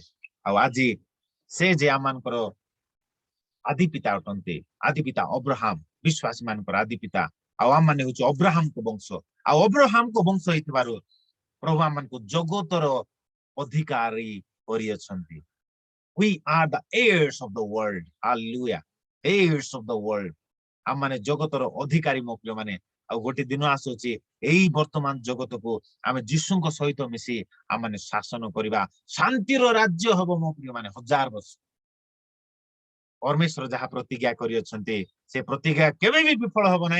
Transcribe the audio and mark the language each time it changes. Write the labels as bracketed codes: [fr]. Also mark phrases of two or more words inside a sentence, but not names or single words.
[or] ଆଉ ଆଜି ସେ ଯେ ଆମମାନଙ୍କର ଆଦି ପିତା ଅଟନ୍ତି, ଆଦି ପିତା ଅବ୍ରାହମ, ବିଶ୍ୱାସୀ ମାନଙ୍କର ଆଦି ପିତା। ଆଉ ଆମ ମାନେ ହଉଛି ଅବ୍ରାହମଙ୍କ ବଂଶ। ଆଉ ଅବ୍ରାହମଙ୍କ ବଂଶ ହେଇଥିବାରୁ ପ୍ରଭୁ ଆମମାନଙ୍କୁ ଜଗତର ଅଧିକାରୀ କରିଅଛନ୍ତି। [en] We are the heirs of the world. Hallelujah. Heirs of the world. [or] ଆମ ମାନେ ଜଗତର ଅଧିକାରୀ ମୋ ପ୍ରିୟ ମାନେ। ଆଉ ଗୋଟେ ଦିନ ଆସୁଛି ଏଇ ବର୍ତ୍ତମାନ ଜଗତକୁ ଆମେ ଯୀଶୁଙ୍କ ସହିତ ମିଶି ଆମ ମାନେ ଶାସନ କରିବା। ଶାନ୍ତିର ରାଜ୍ୟ ହବ ମୋ ପ୍ରିୟ ମାନେ 1000 ବର୍ଷ। ପରମେଶ୍ୱର ଯାହା ପ୍ରତିଜ୍ଞା କରିଅଛନ୍ତି ସେ ପ୍ରତିଜ୍ଞା କେବେ ବି ବିଫଳ ହବ ନାହିଁ।